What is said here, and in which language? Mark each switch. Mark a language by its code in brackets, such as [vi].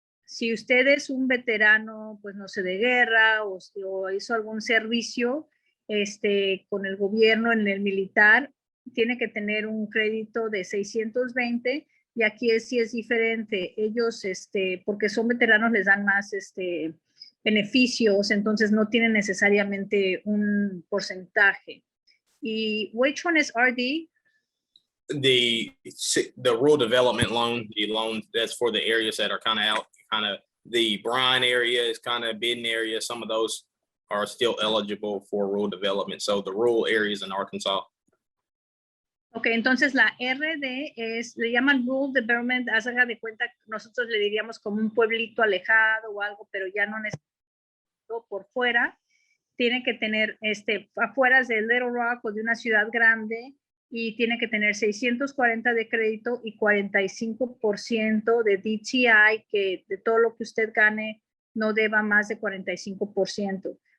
[es] Si usted es un veterano, pues no sé, de guerra o hizo algún servicio con el gobierno en el militar, tiene que tener un crédito de 620 y aquí sí es diferente. Ellos, porque son veteranos, les dan más beneficios, entonces no tienen necesariamente un porcentaje. [en] ¿Y which one is RD? The rural development loan, the loan that's for the areas that are kind of out, kind of the Bryan area is kind of Bidden area. Some of those are still eligible for rural development. So the rural areas in Arkansas. [es] Ok, entonces la RD le llaman Rural Development, haga de cuenta, nosotros le diríamos como un pueblito alejado o algo, pero ya no necesito por fuera. Tiene que tener afuera de Little Rock o de una ciudad grande y tiene que tener 640 de crédito y 45% de DTI, que de todo lo que usted gane no deba más de 45%.